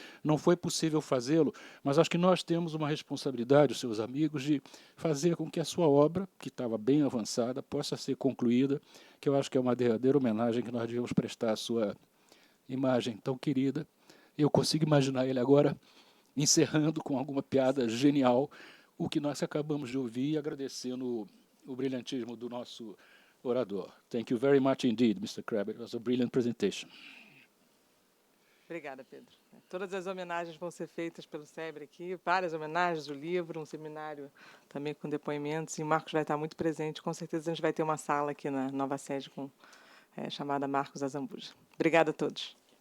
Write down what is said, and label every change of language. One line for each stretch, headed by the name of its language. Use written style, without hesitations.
Portuguese: Não foi possível fazê-lo, mas acho que nós temos uma responsabilidade, os seus amigos, de fazer com que a sua obra, que estava bem avançada, possa ser concluída, que eu acho que é uma derradeira homenagem que nós devemos prestar à sua imagem tão querida. Eu consigo imaginar ele agora encerrando com alguma piada genial o que nós acabamos de ouvir, agradecendo o brilhantismo do nosso orador.
English: Thank you very much indeed, Mr. Crabb. It was a brilliant presentation.
Portuguese: Obrigada, Pedro. Todas as homenagens vão ser feitas pelo SEBRE aqui, várias homenagens, o livro, um seminário também com depoimentos, e o Marcos vai estar muito presente. Com certeza a gente vai ter uma sala aqui na nova sede chamada Marcos Azambuja. Obrigada a todos.